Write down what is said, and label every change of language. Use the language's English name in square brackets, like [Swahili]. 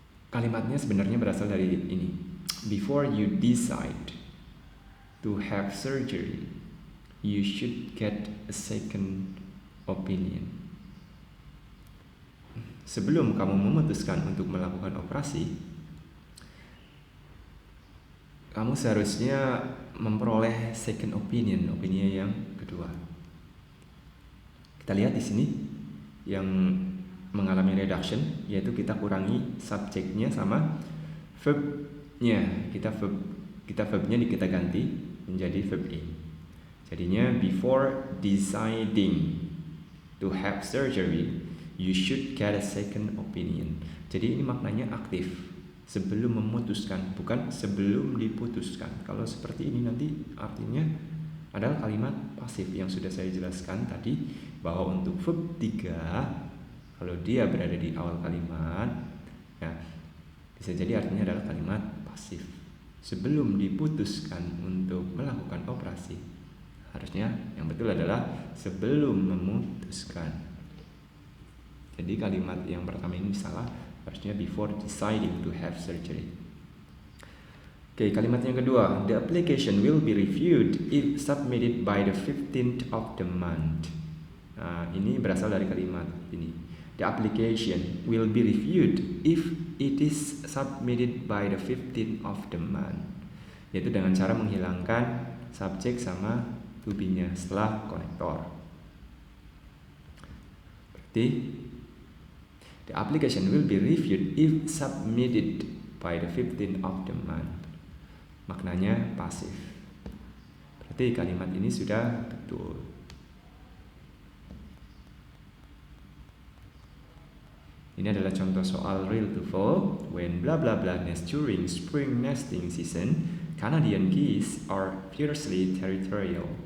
[Indonesian] Kalimatnya sebenarnya berasal dari ini. [English] Before you decide to have surgery, you should get a second opinion. [Indonesian] Sebelum kamu memutuskan untuk melakukan operasi, kamu seharusnya memperoleh second opinion, opini yang kedua. Kita lihat di sini yang mengalami reduction, yaitu kita kurangi subjeknya sama verbnya. Kita verbnya kita ganti menjadi verb in. Jadinya [English] before deciding to have surgery, you should get a second opinion. [Indonesian] Jadi ini maknanya aktif. Sebelum memutuskan, bukan sebelum diputuskan. Kalau seperti ini nanti artinya adalah kalimat pasif yang sudah saya jelaskan tadi, bahwa untuk verb 3 kalau dia berada di awal kalimat, ya, bisa jadi artinya adalah kalimat pasif. Sebelum diputuskan untuk melakukan operasi, harusnya yang betul adalah sebelum memutuskan. Jadi kalimat yang pertama ini salah, harusnya [English] before deciding to have surgery. [Indonesian] Oke, kalimat yang kedua, [English] the application will be reviewed if submitted by the 15th of the month. [Indonesian] Nah, ini berasal dari kalimat ini. [English] The application will be reviewed if it is submitted by the 15th of the month. [Indonesian] Yaitu dengan cara menghilangkan subjek sama to be-nya setelah konektor. Berarti [English] the application will be reviewed if submitted by the 15th of the month. [Indonesian] Maknanya pasif. Berarti kalimat ini sudah betul. Ini adalah contoh soal real to false. [English] When blah blah blah nest during spring nesting season, Canadian geese are fiercely territorial.